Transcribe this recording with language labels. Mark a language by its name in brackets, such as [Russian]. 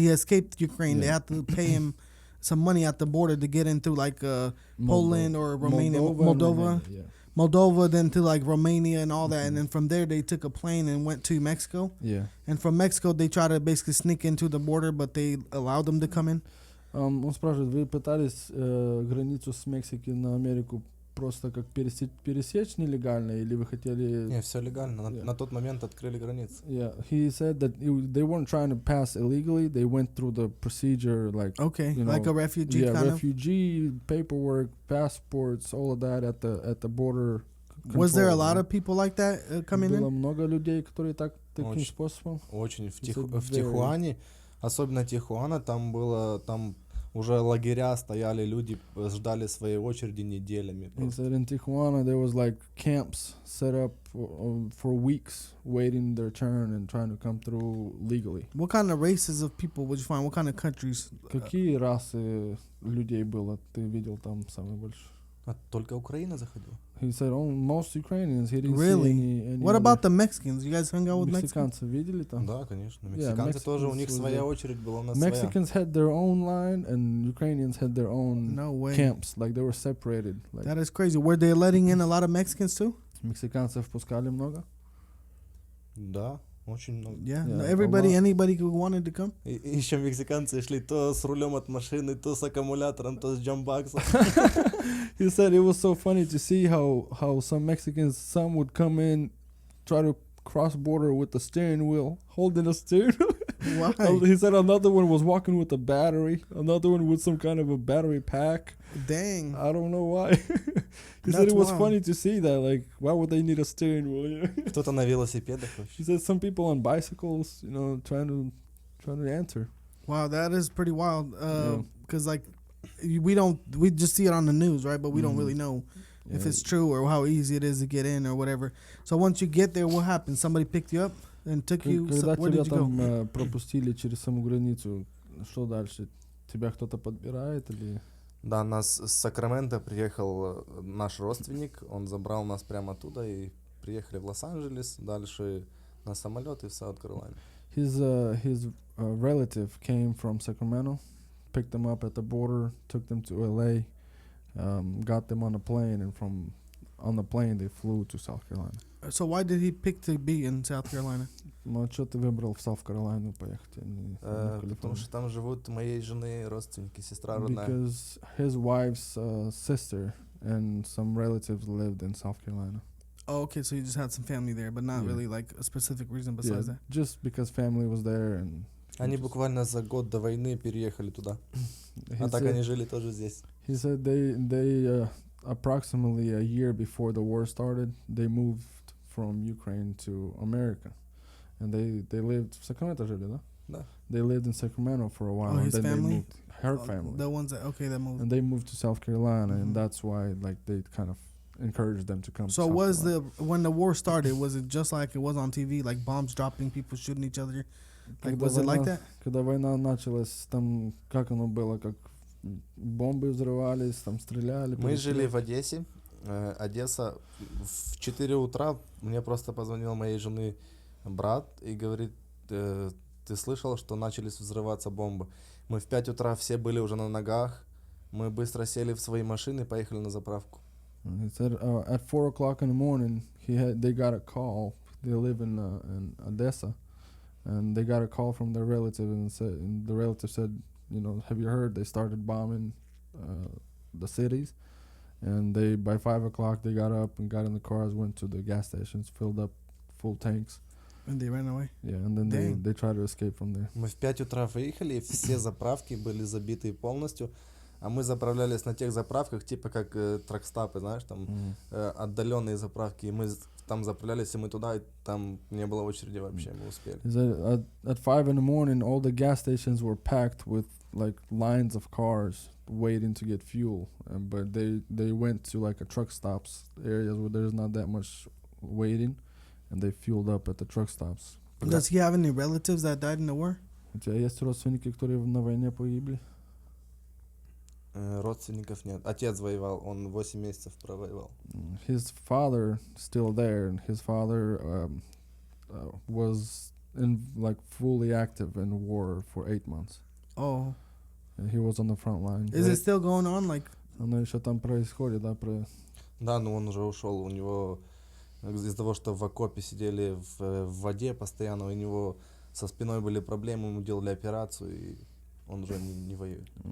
[English] He escaped Ukraine. They had to pay him some money at the border to get into like Poland or Romania, Moldova, then to like Romania and all that. And then from there, they took a plane and went to Mexico. Yeah. And from Mexico, they tried to basically sneak into the border, but they allowed them to come in. [Russian] Он спрашивает, вы пытались границу с Мексики на Америку просто как пересечь нелегально, или вы хотели... Не, все легально. На тот момент открыли границы. [English] Yeah, he said that they weren't trying to pass illegally. They went through the procedure, like like a refugee kind refugee paperwork, passports, all of that at the border. Was there a lot of people like that coming [Russian] Было [English] in? [Russian] много людей, которые таким способом. Очень. В Тихуане, особенно Тихуана, там уже лагеря стояли, люди ждали своей очереди неделями. [English] He said in Tijuana there was like camps set up for weeks, waiting their turn and trying to come through legally. What kind of races of people would you find? What kind of countries? [Russian] Какие расы людей было? Ты видел там самое больше? Только Украина заходила. [English] He said most Ukrainians. He didn't Really? see any What about the Mexicans? You guys hung out with Mexicans? [Russian] Мексиканцы видели там? Да, конечно. Мексиканцы тоже, у них своя очередь была, у нас [English] Mexicans had their own line and Ukrainians had their own camps. Like they were separated. Like that is crazy. Were they letting in a lot of Mexicans too? [Russian] Мексиканцев пускали много? Да, очень много. [English] Yeah, anybody who wanted to come? [Russian] И еще мексиканцы шли то с рулем от машины, то с аккумулятором, то с джамбаксом. [English] He said it was so funny to see how some Mexicans, some would come in, try to cross border with the steering wheel, holding a steering wheel. Why? He said another one was walking with a battery, another one with some kind of a battery pack. Dang. I don't know why. He said it was funny to see that. Like, why would they need a steering wheel? [Russian] Кто-то на велосипедах. [English] He said some people on bicycles, trying to answer. Wow, that is pretty wild. Because like we just see it on the news, right? But we don't really know if it's true or how easy it is to get in or whatever. So once you get there, what happens? Somebody picked you up and took you. Where did you go? [Russian] Пропустили через саму границу, что дальше? Тебя кто-то подбирает или? Да, нас с Сакрамента приехал наш родственник, он забрал нас прямо оттуда и приехали в Лос-Анджелес, дальше на самолет и в Саут-Каролайну. [English] His relative came from Sacramento, picked them up at the border, took them to LA, got them on a plane, and on the plane they flew to South Carolina. So why did he pick to be in South Carolina? [Russian] Ну, что ты выбрал в Саут-Каролайну поехать? Потому что там живут моей жены родственники, сестра родная. [English] Because his wife's sister and some relatives lived in South Carolina. Oh, okay, so you just had some family there, but not really like a specific reason besides that? Just because family was there. And [Russian] они буквально за год до войны переехали туда. А так они жили тоже здесь. [English] He said they approximately a year before the war started, they moved from Ukraine to America. And they lived [Russian] в Sacramento жили, да? Да. [English] They lived in Sacramento for a while. Oh, and his then family? They moved, her family. The ones that moved. And they moved to South Carolina, and that's why like they kind of encouraged them to come. So to South Carolina. when the war started, was it just like it was on TV, like bombs dropping, people shooting each other? Like was it like that? [Russian] Когда война началась, там как оно было, как бомбы взрывались, там стреляли. Мы жили в Одессе. Одесса. В 4 утра мне просто позвонил моей жены брат и говорит, ты слышал, что начались взрываться бомбы? Мы в 5 утра все были уже на ногах. Мы быстро сели в свои машины и поехали на заправку. [English] He said at 4 o'clock in the morning, they got a call. They live in Odessa, and they got a call from their relative, and the relative said, have you heard? They started bombing the cities, and by 5 o'clock they got up and got in the cars, went to the gas stations, filled up full tanks. And they ran away? Yeah, and then they tried to escape from there. [Russian] Мы в 5 утра выехали, и все заправки были забиты полностью. А мы заправлялись на тех заправках, типа как тракстапы, знаешь, там отдаленные заправки. И мы там заправлялись, и мы туда, и там не было очереди вообще, мы успели. [English] At 5 in the morning, all the gas stations were packed with like lines of cars waiting to get fuel. But they went to like a truck stops, areas where there's not that much waiting, and they fueled up at the truck stops. Does he have any relatives that died in the war? [Russian] У тебя есть родственники, которые на войне погибли? Родственников нет. Отец воевал, он 8 месяцев провоевал. [English] His father still there, and his father was like fully active in war for 8 months. Oh, And he was on the front line. is it still going on? Like, [Russian] Оно еще там происходит, да, Да, но он уже ушел. У него из-за того, что в окопе сидели в воде постоянно, у него со спиной были проблемы, ему делали операцию, и он уже не воюет.